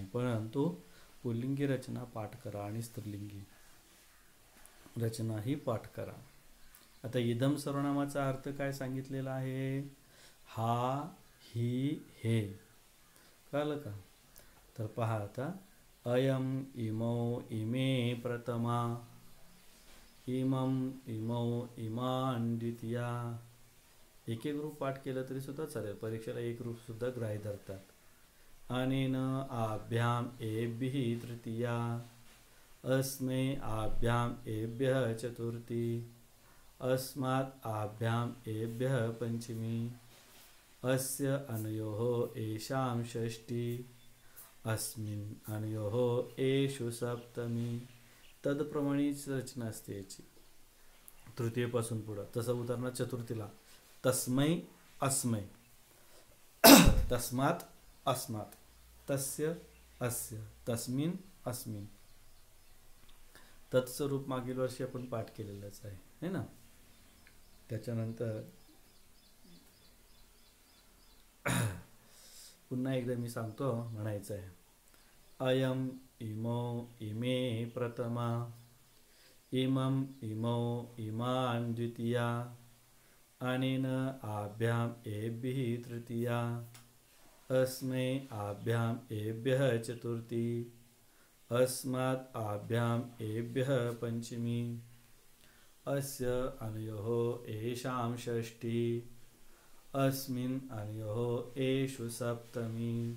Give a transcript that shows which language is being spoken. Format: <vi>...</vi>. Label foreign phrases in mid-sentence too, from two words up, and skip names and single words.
<mr>परंतु पुल्लिंगी रचना पाठ करा आणि स्त्रीलिंगी रचना ही पाठ करा. आता इदम सर्वनामाचा अर्थ काय सांगितलेला आहे? हा, ही, हे. कळलं का? तर पहा आता,</mr> <sa>अयम, इमौ, इमे प्रथमा, इमं, इमौ, इमान् द्वितीया.</sa> <mr>एक ग्रुप पाठ केलं तरी सुद्धा चालेल, परीक्षेला एक ग्रुप सुद्धा ग्राह्य धरतात.</mr> <sa>अनेन आभ्याम एभिः तृतीया, अस्मै आभ्याम एभ्यः चतुर्थी, अस्मात् आभ्याम एभ्यः पंचमी, अस्य अनयोः एषां षष्ठी, अस्मिन् अनयोः एषु सप्तमी.</sa> <mr>तदप्रमाणेच रचना असते याची तृतीयपासून पुढं. तसं उदाहरणार्थ चतुर्थीला</mr> <sa>तस्मै अस्मै, तस्मात् अस्मात्, तस्य अस्य, तस्मिन् अस्मिन्.</sa> <mr>तत्स्वरूप मागील वर्षी आपण पाठ केलेलंच आहे,</mr> <hi>है ना.</hi> <mr>त्याच्यानंतर पुन्हा एकदा मी सांगतो, म्हणायचं आहे अयम,</mr> <sa>इमौ, इमे प्रथमा, इमं, इमौ, इमान् द्वितीया, अनेन आभ्याम एभिः तृतीया, अस्मै आभ्याम एभ्यः चतुर्थी, अस्मात् आभ्याम एभ्यः पंचमी, अस्य अनयोः एषां षष्ठी, अस्मिन् अनयोः एषु सप्तमी.</sa>